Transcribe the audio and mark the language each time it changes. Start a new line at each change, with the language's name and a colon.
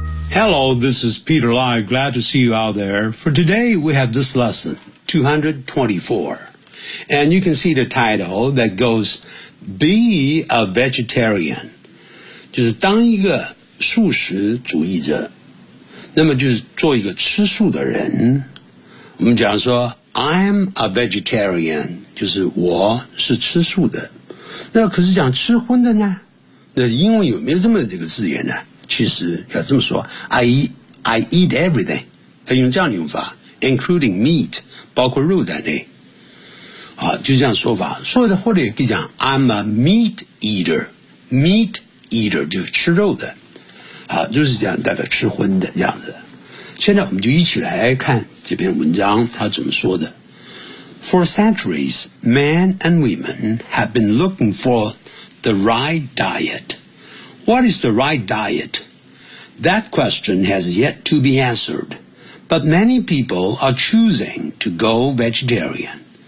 English: Hello, this is Peter Lai. Glad to see you out there. For today, we have this lesson, 224. And you can see the title that goes, Be a Vegetarian.
Chinese: 就是当一个素食主义者。那么就是做一个吃素的人，我们讲说
English: I'm a vegetarian，
Chinese: 就是我是吃素的。那可是讲吃荤的呢，那英文有没有这么这个字眼呢？其实要这么说，
English: I eat everything，
Chinese: 它用这样的用法，
English: including meat，
Chinese: 包括肉在内，好，就这样说法。所以的或者也可以讲
English: I'm a meat eater， meat eater
Chinese: 就是吃肉的，好，就是这样，大概吃荤的这样子。现在我们就一起来看这篇文章他怎么说的。
English: For centuries, men and women have been looking for the right diet. What is the right diet? That question has yet to be answered, but many people are choosing to go vegetarian.